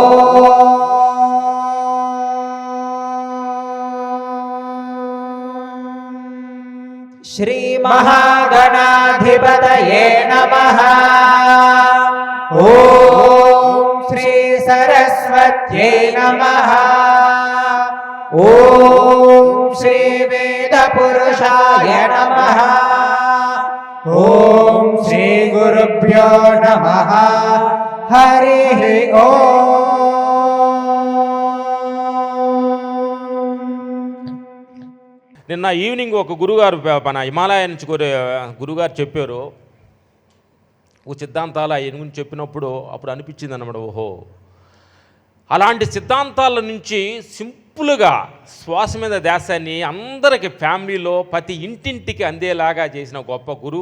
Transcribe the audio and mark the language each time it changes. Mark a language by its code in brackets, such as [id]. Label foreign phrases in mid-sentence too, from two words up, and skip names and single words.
[sa] श्रीमहागणाधिपतये नमः ॐ श्री सरस्वत्यै नमः ॐ श्री वेदपुरुषाय नमः ॐ श्री गुरुभ्यो नमः హరి ఓం. [te] నిన్న ఈవినింగ్ ఒక గురుగారు మన హిమాలయ నుంచి గురుగారు చెప్పారు ఓ సిద్ధాంతాలు ఆయన గురించి చెప్పినప్పుడు అప్పుడు అనిపించింది అన్నమాట, ఓహో అలాంటి సిద్ధాంతాల నుంచి సింపుల్గా శ్వాస మీద ధ్యాసాన్ని అందరికి ఫ్యామిలీలో ప్రతి ఇంటింటికి అందేలాగా చేసిన గొప్ప గురువు.